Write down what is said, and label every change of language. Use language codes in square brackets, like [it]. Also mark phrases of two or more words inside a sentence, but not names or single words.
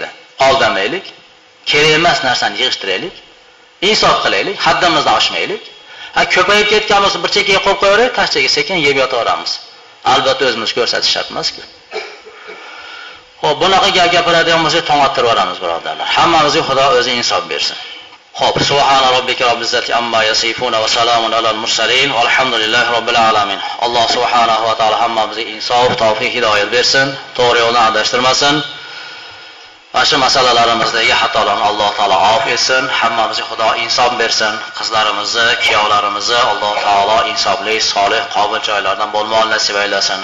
[uz] Aldamaylik, kerak emas narsani yig'ishtiraylik, insof qilaylik, haddimizdan oshmaylik. Ha ko'payib ketgan bo'lsa bir chekkaga qo'yib qo'yaylik, tashchaga sekin yeb yotaveramiz. Albatta o'zimiz ko'rsatish shart emas-ku. Xo'p, bunaqa gap gapiradigan bo'lsak, to'ng'attirib yuboramiz birodarlar. Hammamizga Xudo o'zi insof bersin. [ar] Xo'p, سبحان ربك رب العزة عما يصفون وسلام على المرسلين والحمد لله رب العالمين. [uz] Alloh [ar] سبحانه وتعالى [uz] hammamizga insof, tavfiq, hidoyat bersin, to'g'ri yo'ldan adashtirmasin. Mana shu masalalarimizdagi xatolarni Alloh taolo afv etsin, hammamizga Xudo insof bersin, qizlarimizni, kuyovlarimizni Alloh taolo insofli, solih, qobil joylardan bo'lmoqni nasib aylasin.